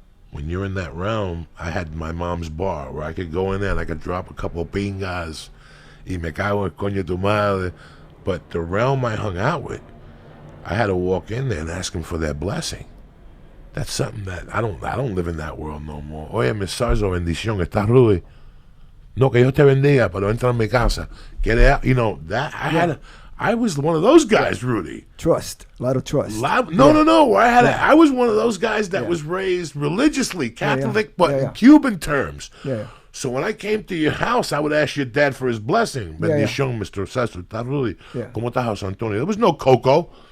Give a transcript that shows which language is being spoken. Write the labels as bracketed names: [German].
[English] When you're in that realm, I had my mom's bar where I could go in there and I could drop a couple of pingas, [Spanish] y me cago en coño tu madre. [English] But the realm I hung out with, I had to walk in there and ask them for their blessing. That's something that I don't live in that world no more. [Spanish] Oye, Miss Sarzo, bendición, ¿estás Rudy? No, que Dios te bendiga, pero entra en mi casa. [English] Get out. You know, that I was one of those guys, Rudy. Trust. A lot of trust. No. I was one of those guys that was raised religiously, Catholic, but in Cuban terms. Yeah. So when I came to your house, I would ask your dad for his blessing. [Spanish] Bendición, Mr. Sarzo. Rudy. ¿Cómo está, José Antonio? [English] There was no Coco.